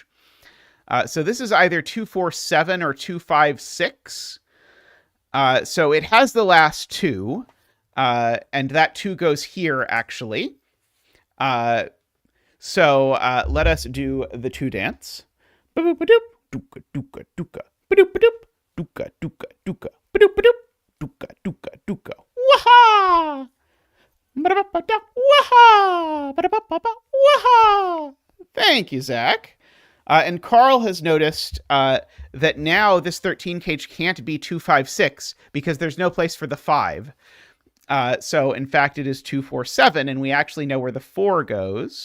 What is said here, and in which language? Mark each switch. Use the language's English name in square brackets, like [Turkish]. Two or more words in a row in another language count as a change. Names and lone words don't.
[English] So this is either 2, 4, 7 or 2, 5, 6. So it has the last 2, and that 2 goes here, actually. So let us do the 2 dance. Ba-doop-ba-doop, dooka, dooka, dooka. Ba-doop-ba-doop, dooka, dooka, dooka. Ba-doop-ba-doop, dooka, dooka, dooka. Waha! Ba-da-ba-ba-da, waha! Ba-da-ba-ba-ba, waha! Thank you, Zach. And Carl has noticed that now this 13 cage can't be 2, 5, 6 because there's no place for the 5. So in fact, it is 2, 4, 7, and we actually know where the 4 goes.